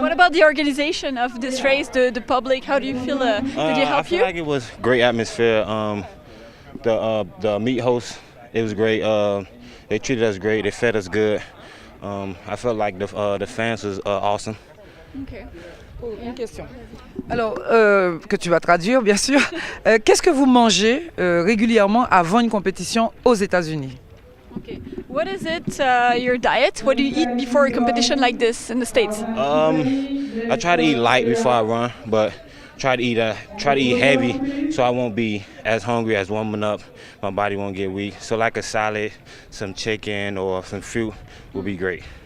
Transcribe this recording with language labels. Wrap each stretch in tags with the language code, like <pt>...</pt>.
<en>What about the organization of this race, the public? How do you feel? Did they help I feel you? like it was great atmosphere. The meet host, it was great. They treated us great. They fed us good. I felt like the fans was awesome. Okay.</en> <fr>Une question. Alors, que tu vas traduire, bien sûr. Qu'est-ce que vous mangez régulièrement avant une compétition aux États-Unis?</fr> <en>Okay. What is it, your diet? What do you eat before a competition like this in the States? I try to eat light before I run, but try to eat heavy so I won't be as hungry as warming up. My body won't get weak. So like a salad, some chicken or some fruit will be great.</en>